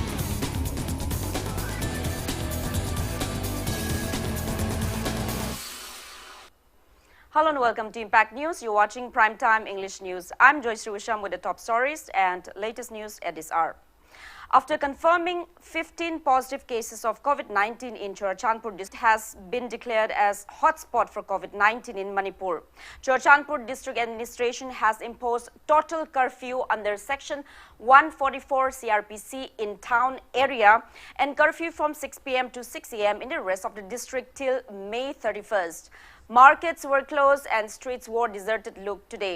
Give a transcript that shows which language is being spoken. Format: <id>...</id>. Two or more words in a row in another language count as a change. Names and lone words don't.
<en>Hello and welcome to Impact News. You're watching Primetime English News. I'm Joyshree Usham with the top stories and latest news at this hour. After confirming 15 positive cases of COVID-19 in Churachandpur district has been declared as hotspot for COVID-19 in Manipur. Churachandpur district administration has imposed total curfew under section 144 CRPC in town area and curfew from 6 p.m. to 6 a.m. in the rest of the district till May 31st. Markets were closed and streets wore deserted look today.</en>